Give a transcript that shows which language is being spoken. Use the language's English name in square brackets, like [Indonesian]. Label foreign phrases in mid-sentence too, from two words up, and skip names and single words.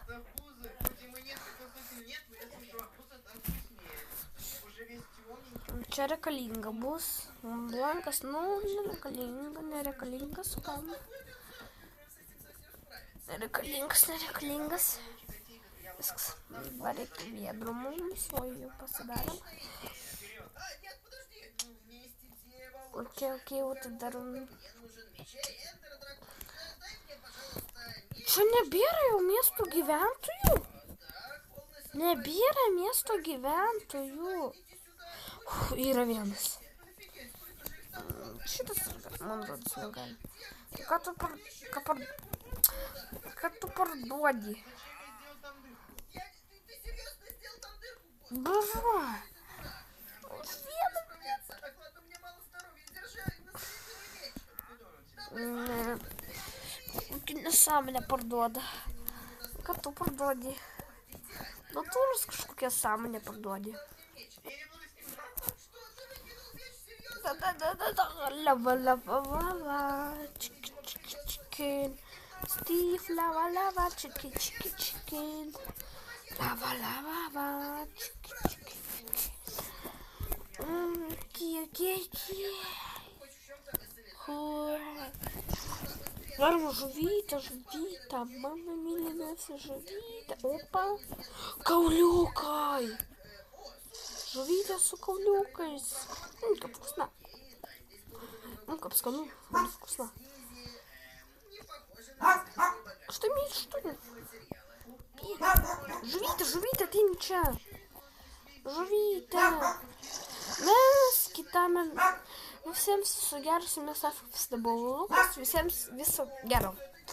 [Lithuanian] Čia reikalinga bus blankas, nereikalingas, kam? Nereikalingas. Viskas, dabar reikia viedrų mums, o jau pasidarom. [Russian] Окей, вот даром. [Lithuanian] Čia nebėra jau miesto gyventojų? Nebėra miesto gyventojų. Yra vienas. Šitas, man rodos, negali. Ką tu parduodi? Боже! Nesąmonę parduoda. Ką tu parduodi? Natūros kažkokią sąmonę parduodi. Lava. Chicken. Steve, lava. Chicken. Lava. Chicken. Okay. Varom žuvytę, mano mylimiausia žuvytė. Opa, kauliukai. Žuvytė su kauliukais. Kaip vkusna. Kaip skanu, vkusna. [Russian] Что имеешь, что ли? [Lithuanian] Žuvytė, ateini čia. Žuvytė. Mes kitame. Visiems viso gero, su jumis visada buvo Lukas, visiems viso gero.